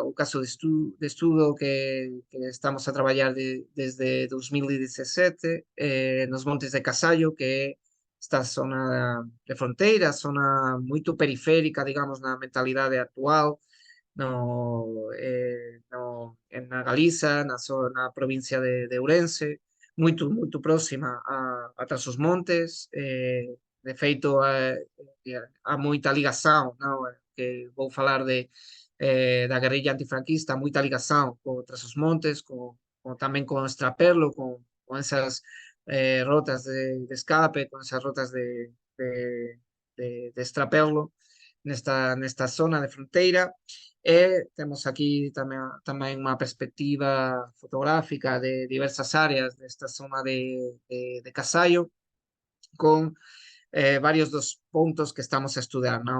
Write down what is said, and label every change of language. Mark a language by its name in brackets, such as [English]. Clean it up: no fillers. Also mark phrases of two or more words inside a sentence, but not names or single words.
[Portuguese] o caso de estudo que estamos a trabalhar desde 2017 nos Montes de Casallo, que é esta zona de fronteira, zona muito periférica, digamos, na mentalidade actual, na Galiza, na provincia de Ourense, muito próxima a Trás-os-Montes. De feito, há muita ligação, não? Que vou falar da guerrilha antifranquista, muita ligação com Trás-os-Montes, também com Estraperlo, [Galician] con esas rotas de escape, con esas rotas de extraperlo nesta zona de fronteira. E temos aquí tamén unha perspectiva fotográfica de diversas áreas desta zona de Casallo, con varios dos puntos que estamos a estudar, ¿no?